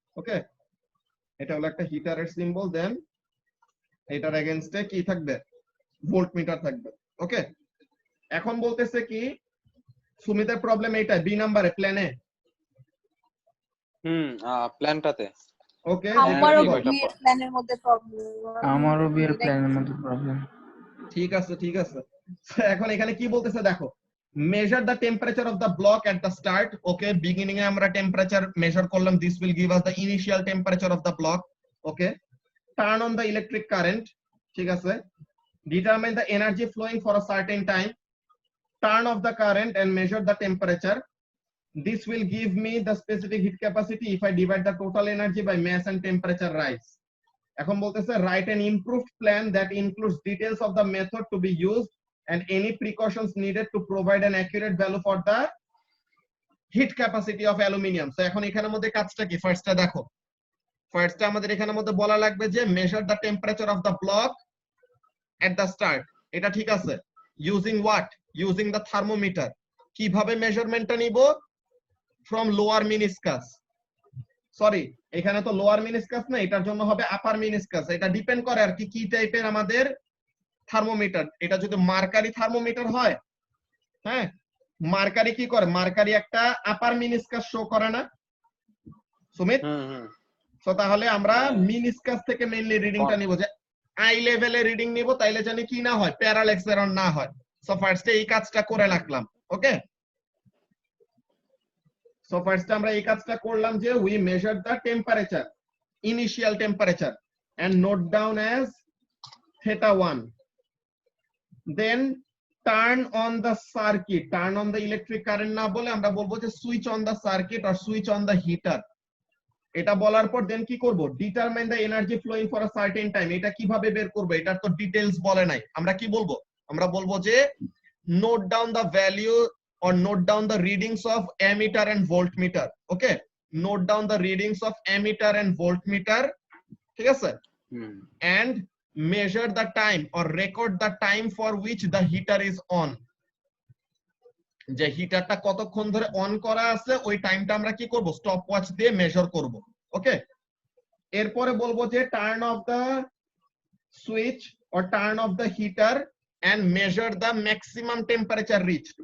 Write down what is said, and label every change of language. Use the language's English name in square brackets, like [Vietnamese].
[Bangla] ওকে, এটা হলো একটা হিটারের সিম্বল, দেন এটার এগেইনস্টে কি থাকবে, ভোল্টমিটার থাকবে। ওকে, এখন বলতেছে কি সুমিতের প্রবলেম এইটা বি নাম্বারে প্ল্যানে। প্ল্যানটাতে ওকে, আমারও দেখি বিয়ের প্ল্যানের মধ্যে প্রবলেম। আমারও বিয়ের প্ল্যানের মধ্যে প্রবলেম। ঠিক আছে ঠিক আছে। এখন এখানে কি বলতেছে দেখো, [English] measure the temperature of the block at the start. Okay, beginning [Bangla] এ আমরা টেম্পারেচার মেজার করলাম, [English] this will give us the initial temperature of the block. Okay, turn on the electric current, [Bangla] ঠিক আছে, [English] determine the energy flowing for a certain time, turn off the current and measure the temperature. This will give me the specific heat capacity if I divide the total energy by mass and temperature rise. [Bangla] এখন বলতেছে [English] write an improved plan that includes details of the method to be used and any precautions needed to provide an accurate value for the heat capacity of aluminium. [Bangla] So এখন এখানের মধ্যে কাজটা কি, ফার্স্টটা দেখো, ফার্স্টটা আমাদের এখানের মধ্যে বলা লাগবে যে [English] measure the temperature of the block at the start. [Bangla] এটা ঠিক আছে, [English] using what, using the thermometer. [Bangla] কিভাবে মেজারমেন্টটা নিব, [English] from lower meniscus, [Bangla] সরি এখানে তো লোয়ার মিনিসকাস না, এটার জন্য হবে আপার মিনিসকাস। এটা ডিপেন্ড করে আর কি কি টাইপের আমাদের থার্মোমিটার। এটা যদি মার্কারি থার্মোমিটার হয়, হ্যাঁ, মার্কারি কি করে, মার্কারি একটা আপার মিনিসকাস শো করে না সুমিত? তো তাহলে আমরা মিনিসকাস থেকে মেইনলি রিডিংটা নিব, যে আই লেভেলে রিডিং নিব, তাইলে জানি কি না হয়, প্যারালাক্স এরর না হয়। সো ফার্স্টে এই কাজটা করে রাখলাম। ওকে, [English] so first [Bangla] আমরা এই কাজটা করলাম যে [English] we measured the temperature, initial temperature, and note down as theta1. Then turn on the circuit, turn on the electric current [Bangla] না বলে আমরা বলবো যে [English] switch on the circuit or switch on the heater. [Bangla] এটা বলার পর দেন কি করব, [English] determine the energy flowing for a certain time. [Bangla] এটা কিভাবে বের করব, এটার তো ডিটেইলস বলে নাই। আমরা কি বলবো, আমরা বলবো যে [English] note down the value or note down the readings of ammeter and voltmeter. Okay, note down the readings of ammeter and voltmeter, [Bangla] ঠিক আছে, [English] and measure the time or record the time for which the heater is on. [Bangla] যে হিটারটা কতক্ষণ ধরে on করা আছে ওই টাইমটা আমরা কি করব, স্টপ ওয়াচ দিয়ে মেজার করব। ওকে, এরপরে বলবো যে [English] Turn off the switch or turn off the heater and measure the maximum temperature reached.